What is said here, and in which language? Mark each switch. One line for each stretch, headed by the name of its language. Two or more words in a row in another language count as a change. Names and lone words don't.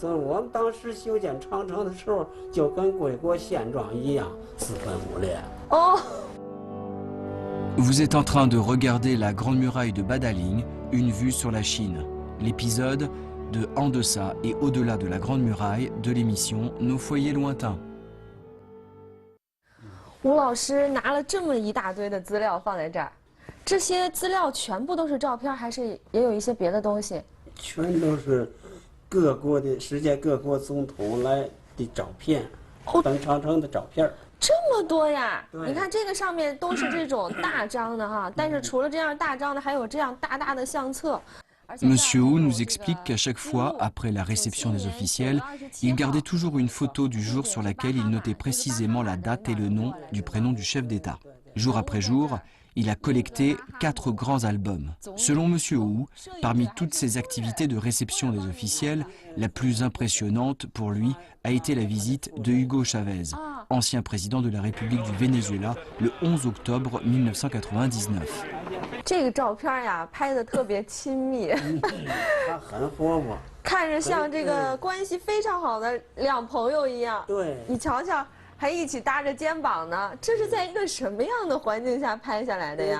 French: Vous êtes en train de regarder la Grande Muraille de Badaling, une vue sur la Chine. L'épisode de En deçà et au-delà de la Grande Muraille de l'émission Nos foyers lointains.
Chinese: 吴老师拿了这么一大堆的资料放在这儿，这些资料全部都是照片，还是也有一些别的东西？全都是各国的世界各国总统来的照片，登长城的照片。这么多呀！你看这个上面都是这种大张的哈，但是除了这样大张的，还有这样大大的相册。
French: Monsieur Hu nous explique qu'à chaque fois, après la réception des officiels, il gardait toujours une photo du jour sur laquelle il notait précisément la date et le nom du prénom du chef d'État. Jour après jour, il a collecté 4 grands albums. Selon Monsieur Hu, parmi toutes ces activités de réception des officiels, la plus impressionnante pour lui a été la visite de Hugo Chavez, ancien président de la République du Venezuela, le 11 octobre 1999.
Chinese: 这个照片呀，拍的特别亲密，他很活泼，看着像这个关系非常好的两朋友一样。对，你瞧瞧，还一起搭着肩膀呢。这是在一个什么样的环境下拍下来的呀？